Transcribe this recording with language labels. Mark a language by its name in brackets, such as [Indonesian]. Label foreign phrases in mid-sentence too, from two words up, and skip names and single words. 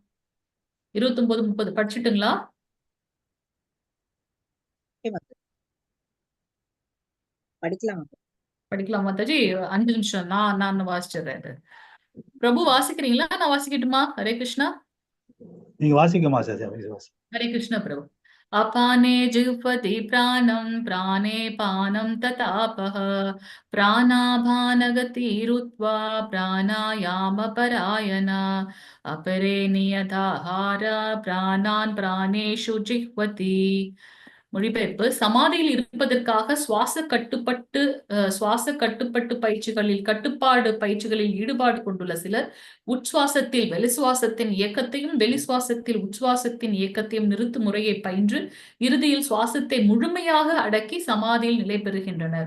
[Tamil] 29, 30 படிச்சுட்டுங்களா? படிக்கலாம் மாதாஜி. 5 நிமிஷம் நான் வாசிச்சிடுறேன். பிரபு வாசிக்கிறீங்களா? நான் வாசிக்கட்டுமா? ஹரே கிருஷ்ணா. நீங்க வாசிக்கமா சார்? [Sanskrit] हरे कृष्ण प्रभु। अपाने जिह्वति प्राणं प्राणे पानं ततापः प्राणाभानगतिरुत्वा प्राणायामपरायण अपरे नियताहार प्राणान् प्राणेषु जिह्वति। [Tamil] மொழிபெயர்ப்பு: சமாதியில் இருப்பதற்காக சுவாச கட்டுப்பாடு பயிற்சிகளில் ஈடுபாடு கொண்டுள்ள சிலர் உட்சுவாசத்தில் வெளிசுவாசத்தின் இயக்கத்தையும் வெளிசுவாசத்தில் உச்சுவாசத்தின் இயக்கத்தையும் நிறுத்தும் முறையை பயின்று இறுதியில் சுவாசத்தை முழுமையாக அடக்கி சமாதியில் நிலை பெறுகின்றனர்.